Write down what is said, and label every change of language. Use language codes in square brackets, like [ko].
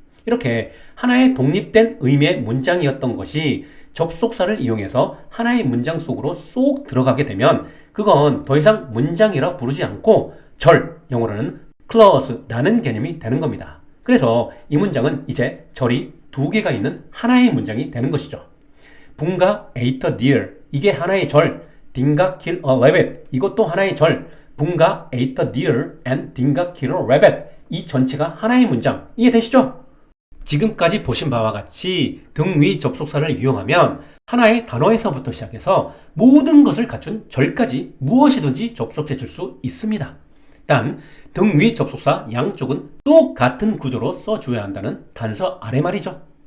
[ko] 이렇게 하나의 독립된 의미의 문장이었던 것이 접속사를 이용해서 하나의 문장 속으로 쏙 들어가게 되면 그건 더 이상 문장이라 부르지 않고 절, 영어로는 clause라는 개념이 되는 겁니다. 그래서 이 문장은 이제 절이 두 개가 있는 하나의 문장이 되는 것이죠. 붕가 [en] ate a deer, [ko] 이게 하나의 절. 딩가 [en] kill a rabbit, [ko] 이것도 하나의 절. [en] 붕가 ate a deer and 딩가 kill a rabbit, [ko] 이 전체가 하나의 문장. 이해되시죠? 지금까지 보신 바와 같이 등위 접속사를 이용하면 하나의 단어에서부터 시작해서 모든 것을 갖춘 절까지 무엇이든지 접속해 줄 수 있습니다. 단 등위 접속사 양쪽은 똑같은 구조로 써줘야 한다는 단서 아래 말이죠.